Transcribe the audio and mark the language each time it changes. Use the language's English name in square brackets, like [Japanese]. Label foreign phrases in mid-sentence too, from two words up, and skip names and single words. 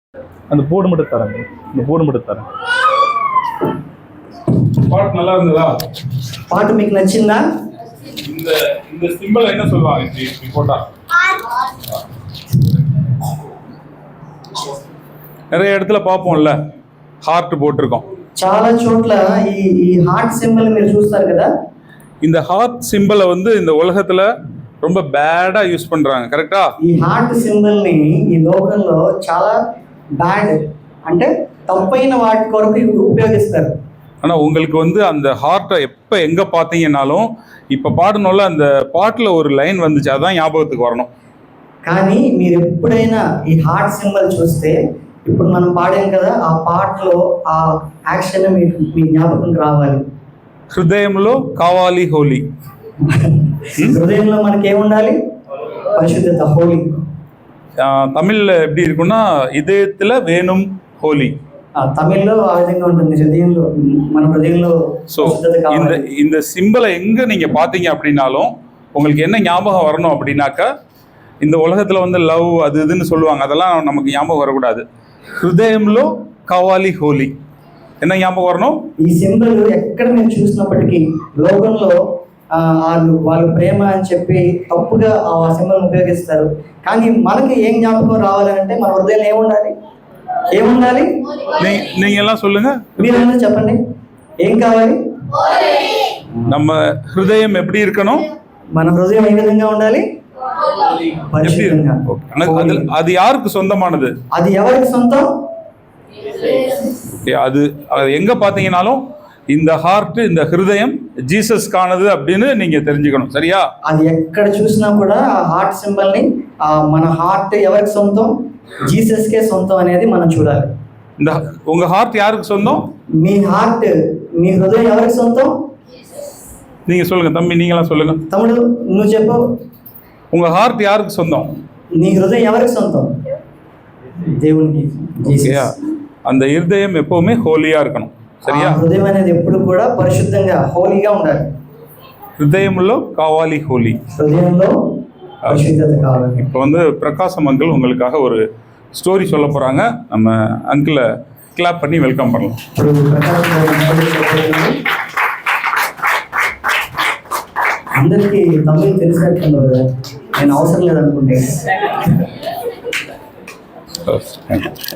[Tamil] அந்த போர்டு மட்டும் தரேன், இந்த போர்டு மட்டும் தரேன். பாட்டு நல்லா இருந்ததா? [Telugu] பாட்டு మీకు నచ్చిందా? [Tamil] இந்த இந்த சிம்பிள் என்ன சொல்லுவாங்க இப்படி போட்டா? நிறைய இடத்துல பார்ப்போம்ல, ஹார்ட் போட்டிருக்கோம். [Telugu] చాలా చోట్ల ఈ హార్ట్ సింబల్ మీరు చూస్తారు కదా. [Tamil] இந்த ஹார்ட் சிம்பிளை வந்து இந்த உலகத்துல ரொம்ப பேடா யூஸ் பண்றாங்க, கரெக்டா? [Telugu] ఈ హార్ట్ సింబల్ ని ఈ లోకంలో చాలా బ్యాడ్ అంటే తప్పైన వాటి కొరకు ఉపయోగిస్తారు. [Tamil] ஆனா உங்களுக்கு வந்து அந்த ஹார்ட்டை எப்ப எங்க பார்த்தீங்கன்னாலும், இப்ப பாடணும்ல அந்த பாட்டுல ஒரு லைன் வந்துச்சு, அதான் ஞாபகத்துக்கு வரணும். [Telugu] కానీ మీరు ఎప్పుడైనా ఈ హార్ట్ సింబల్ చూస్తే, ఇప్పుడు మనం పాడాం కదా, ఆ పాటలో ఆ యాక్షన్ మీ జ్ఞాపకంకి రావాలి. హృదయంలో కావాలి హోలీ. హృదయంలో మనకి ఏముండాలి? పరిశుద్ధత, హోలీ. [Tamil] தமிழ்ல எப்படி இருக்குன்னா, இதயத்துல வேணும் ஹோலி. [Telugu] தமிழ்లో ఆ విధంగా ఉంటుంది, హృదయంలో, మన హృదయంలో పరిశుద్ధత కావాలి. [Tamil] இந்த சிம்பலை எங்க நீங்க பாத்தீங்க அப்படின்னாலும் உங்களுக்கு என்ன ஞாபகம் வரணும் அப்படின்னாக்கா, இந்த உலகத்துல வந்து லவ் அது இதுன்னு சொல்லுவாங்க, அதெல்லாம் நமக்கு ஞாபகம் வரக்கூடாது. [Telugu] హృదయంలో కావాలి హోలీ [Tamil] என்ன ஞாபகம் வரணும்? [Telugu] ఈ సింబల్ ఎక్కడ మేము చూసినప్పటికీ లోకంలో వాళ్ళు ప్రేమ అని చెప్పి తప్పుగా ఆ సింబల్ ఉపయోగిస్తారు. కానీ మనకి ఏం జ్ఞాపకం రావాలంటే మన హృదయంలో ఏముండాలి? ఏముండాలి? [Tamil] நீங்க எல்லாம் சொல்லுங்க, [Telugu] మీరేమైనా చెప్పండి, ఏం కావాలి? [Tamil] நம்ம ஹிருதயம் எப்படி இருக்கணும்? [Telugu] మన హృదయం ఏ విధంగా ఉండాలి? పరిశుద్ధంగా. [Tamil] அது யாருக்கு சொந்தமானது? [Telugu] అది ఎవరికి సొంతం? [Tamil] அது எங்க பாத்தீங்கன்னாலும் இந்த ஹார்ட், இந்த ஹிருதயம் ஜீசஸ்கானது அப்படின்னு நீங்க தெரிஞ்சுக்கணும், சரியா? [Telugu] అది ఎక్కడ చూసినా కూడా ఆ హార్ట్ సింబల్ ని మన హార్ట్ ఎవరికి సొంతం? జీసస్కే సొంతం అనేది మనం చూడాలి. [Tamil] இந்த உங்க ஹார்ட் யாருக்கு சொந்தம்? [Telugu] మీ హార్ట్, మీ హృదయం ఎవరికి సొంతం? [Tamil] நீங்க சொல்லுங்க தம்பி, நீங்களாம் சொல்லுங்க. [Telugu] తమ్ముడు నువ్వు చెప్పు, [Tamil] உங்க ஹார்ட் யாருக்கு சொந்தம்? [Telugu] నీ హృదయం ఎవరికి సొంతం? దేవునికి. [Tamil] அந்த இருதயம் எப்பவுமே ஹோலியா இருக்கணும், சரியா? [Telugu] హృదయం అనేది ఎప్పుడు కూడా పరిశుద్ధంగా, హోలీగా ఉండాలి. హృదయంలో కావాలి హోలీ, హృదయంలో పరిశుద్ధత కావాలి. [Tamil] இப்போ வந்து பிரகாசம் அங்கிள் உங்களுக்காக ஒரு ஸ்டோரி சொல்ல போறாங்க. நம்ம அங்கிளை கிளாப் பண்ணி வெல்கம் பண்ணலாம். [Telugu] అందరికీ తమిళ తెలిసినట్టు నేను అవసరం లేదనుకుంటే